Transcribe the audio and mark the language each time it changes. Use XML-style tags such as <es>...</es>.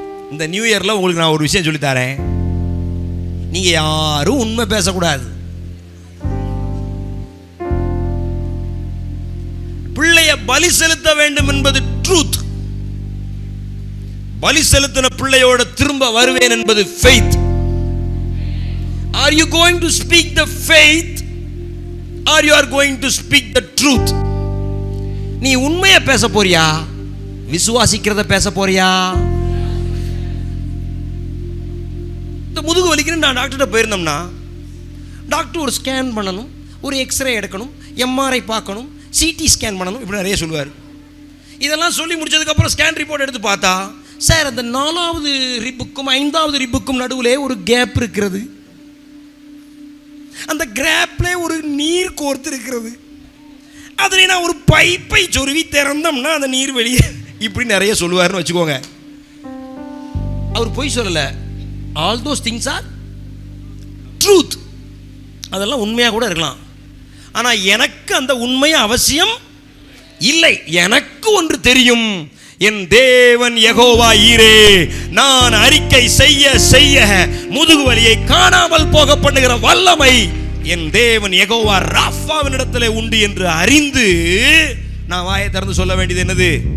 <ta>இந்த நியூ இயர்ல உங்களுக்கு நான் ஒரு விஷயம் சொல்லித்தரேன். நீங்க யாரும் உண்மை பேசக்கூடாது. பிள்ளைய பலி செலுத்த வேண்டும் என்பது ட்ரூத். பலி செலுத்தின பிள்ளையோட திரும்ப வருவேன் என்பது faith.</ta> <en>Are you going to speak the faith or you are going to speak the truth?</en> <ta>நீ உண்மையை பேச போறியா, விசுவாசிக்கிறத பேச போறியா? இந்த முதுகு வலிக்குன்னு நான் டாக்டர்கிட்ட போயிருந்தோம்னா, டாக்டர் ஒரு ஸ்கேன் பண்ணணும், ஒரு எக்ஸ்ரே எடுக்கணும், எம்ஆர்ஐ பார்க்கணும், சிடி ஸ்கேன் பண்ணணும், இப்படி நிறைய சொல்லுவார். இதெல்லாம் சொல்லி முடிச்சதுக்கப்புறம் ஸ்கேன் ரிப்போர்ட் எடுத்து பார்த்தா, சார் அந்த 4வது ரிப்புக்கும் 5வது ரிப்புக்கும் நடுவில் ஒரு கேப் இருக்கிறது, அந்த கிராப்ல ஒரு நீர் கோர்த்து இருக்கிறது, அதில் நான் ஒரு பைப்பை சொருவி திறந்தோம்னா அந்த நீர் வெளியே, இப்படி நிறைய சொல்லுவார்னு வச்சுக்கோங்க. அவர் பொய் சொல்லலை.</ta> <en>All those things are truth.</en> <ta>அதெல்லாம் உண்மையாக கூட இருக்கலாம். ஆனால் எனக்கு அந்த உண்மை அவசியம் இல்லை. எனக்கு ஒன்று தெரியும், என் தேவன் யெகோவா ஈரே, நான் அறிக்கை செய்ய செய்ய முதுகு வலியை காணாமல் போக பண்ணுகிற வல்லமை என் தேவன் யெகோவா ராஃபாவின் இடத்திலே உண்டு என்று அறிந்து நான் வாயை திறந்து சொல்ல வேண்டியது என்னது?</ta>